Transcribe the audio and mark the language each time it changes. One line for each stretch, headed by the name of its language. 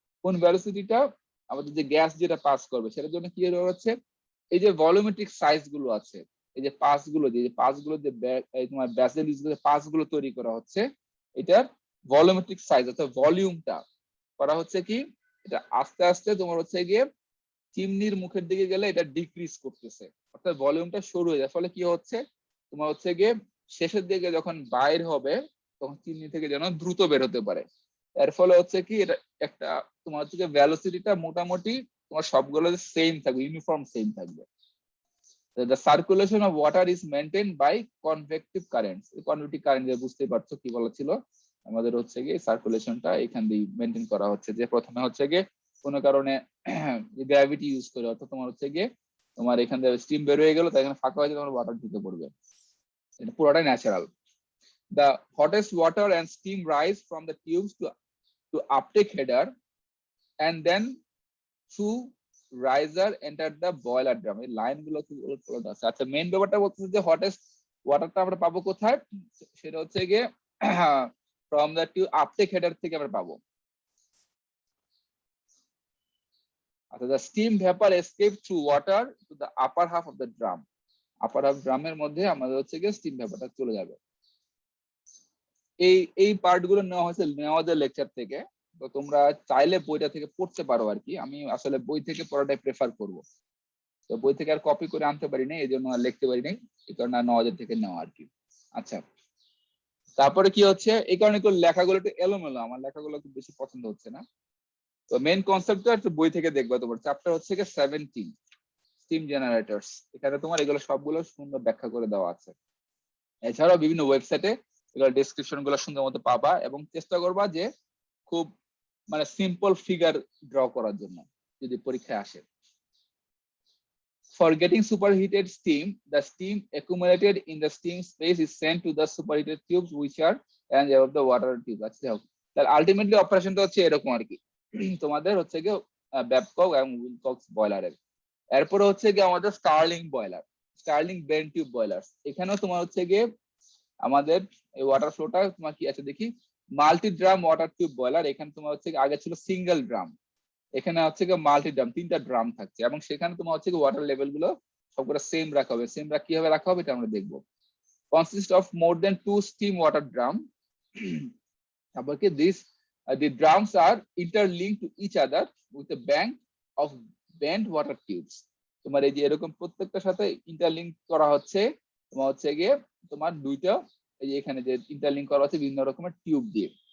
Bangla: কোন ভ্যালোসিটিটা, আমাদের যে গ্যাস যেটা পাস করবে সেটার জন্য কি হচ্ছে, এই যে ভলিউমেট্রিক সাইজ গুলো আছে, এই যে পাসগুলো, যে পাসগুলো যে তোমার ব্যাসেল ইউজ করে পাসগুলো তৈরি করা হচ্ছে, এটার ভলিউমেট্রিক সাইজ অর্থাৎ ভলিউমটা করা হচ্ছে কি, এটা আস্তে আস্তে তোমার হচ্ছে গিয়ে চিমনির মুখের দিকে গেলে এটা ডিক্রিজ করতেছে, অর্থাৎ ভলিউমটা সরু হয়ে যায়, ফলে কি হচ্ছে তোমার হচ্ছে গিয়ে শেষের দিকে যখন বাইর হবে তখন চিমনি থেকে যেন দ্রুত বের হতে পারে। এর ফলে হচ্ছে কি, এটা একটা তোমার হচ্ছে গিয়ে ভ্যালোসিটিটা মোটামুটি তোমার সবগুলো সেম থাকবে, ইউনিফর্ম সেম থাকবে।
English: The circulation of water is maintained by convective currents.
Bangla: Convective current বুঝতেই পারছো কি বলা ছিল, আমাদের হচ্ছে গিয়ে সার্কুলেশনটা এখান দিয়ে মেনটেন করা হচ্ছে, যে প্রথমে হচ্ছে গিয়ে কোনো কারণে গ্র্যাভিটি ইউজ করে, অর্থাৎ তোমার হচ্ছে গিয়ে তোমার এখান থেকে স্টিম বের হয়ে গেল, তাই এখানে ফাঁকা হয়ে তোমার ওয়াটার ঢুকে পড়বে, এটা পুরোটাই natural.
English: The hottest water and steam rise from the tubes to uptake header and then through riser enter the boiler drum.
Bangla: এই লাইন গুলো আছে। আচ্ছা, মেইন ব্যাপারটা বলতেছে যে হটেস্ট ওয়াটারটা আমরা পাবো কোথায়, সেটা হচ্ছে গিয়ে from the tube uptake header থেকে আমরা পাবো।
English: আচ্ছা, the steam vapor escape through water to the upper half of the drum.
Bangla: Upper half ড্রামের মধ্যে আমাদের হচ্ছে গিয়ে স্টিম ভ্যাপারটা চলে যাবে। এই পার্ট গুলো নেওয়া হয়েছে নেওয়াদের লেকচার থেকে, তো তোমরা চাইলে বইটা থেকে পড়তে পারো আর কি, আমি আসলে বই থেকে পড়াটাই প্রেফার করব, তো বই থেকে আর কপি করে আনতে পারি নাই, এই জন্য আর লিখতে পারি নাই, এই কারণে নেওয়াদের থেকে নেওয়া আর কি। আচ্ছা, তারপরে কি হচ্ছে, এই কারণে লেখাগুলো একটু এলোমেলো, আমার লেখাগুলো খুব বেশি পছন্দ হচ্ছে না, তো মেইন কনসেপ্টটা একটু বই থেকে দেখবা, তোমার চ্যাপ্টার হচ্ছে কি 17 স্টিম জেনারেটরস। এখানে তোমার এগুলো সবগুলো সুন্দর ব্যাখ্যা করে দেওয়া আছে। এছাড়াও বিভিন্ন ওয়েবসাইটে এগুলো ডেসক্রিপশন গুলো সুন্দর মতো পাবা, এবং চেষ্টা করবা যে খুব মানে সিম্পল ফিগার ড্র করার জন্য যদি পরীক্ষায় আসে।
English: For getting superheated steam, the steam accumulated in the steam space is sent to the superheated tubes which are and above the water tube.
Bangla: আচ্ছা, তাহলে আলটিমেটলি অপারেশনটা হচ্ছে এরকম আর কি। তোমাদের হচ্ছে কি ব্যাবকক এবং উইলকক্স বয়লারের। এরপরে হচ্ছে কি আমাদের Sterling boiler, Sterling bend tube boiler. এখানেও তোমার হচ্ছে গিয়ে আমাদের এই ওয়াটার ফ্লোটা তোমার কি আছে দেখি, multi drum water tube boiler. এখানে তোমার হচ্ছে আগে ছিল সিঙ্গেল ড্রাম, এখানে হচ্ছে কি মাল্টি ড্রাম, 3টা ড্রাম থাকছে, এবং সেখানে তোমার হচ্ছে কি ওয়াটার লেভেল গুলো সবগুলো সেম রাখা হবে। সেম কিভাবে রাখা হবে এটা আমরা দেখবো।
English: Consist of more than 2 steam water drum.
Bangla: তারপর কি
English: This the drums are interlinked to each other with a bank of bent water tubes.
Bangla: তোমার এই যে এরকম প্রত্যেকটার সাথে ইন্টারলিংক করা হচ্ছে, তোমার হচ্ছে গিয়ে তোমার দুইটা এই যে এখানে যে ইন্টারলিংক করা হচ্ছে বিভিন্ন রকমের টিউব দিয়ে।